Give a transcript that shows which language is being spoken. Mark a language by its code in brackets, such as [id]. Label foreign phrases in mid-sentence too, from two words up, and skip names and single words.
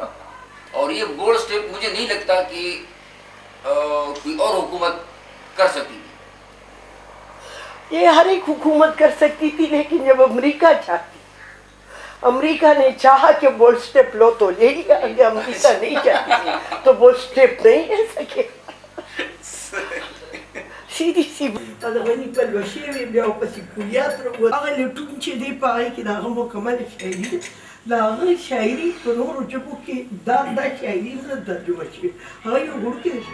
[ur] اور یہ [en] bold step [ur] مجھے نہیں لگتا کہ کوئی اور حکومت کر سکتی تھی. یہ ہر ایک حکومت کر سکتی تھی، لیکن جب امریکہ چاہتی، امریکہ نے چاہا کہ [en] bold step [ur] لو تو لے لیا. اگر امریکہ نہیں چاہتی تو [en] bold step [ur] نہیں لے سکے. [ps] سیدھی سی غنی پر وشیوی بیا پسی کلیات رو هغه لټون چې دی په هغې کې د هغه مکمل شاعري ده. د هغه شاعري په نورو ژبو کې دا شاعري نه ترجمه شوې، هغه یو وړوکی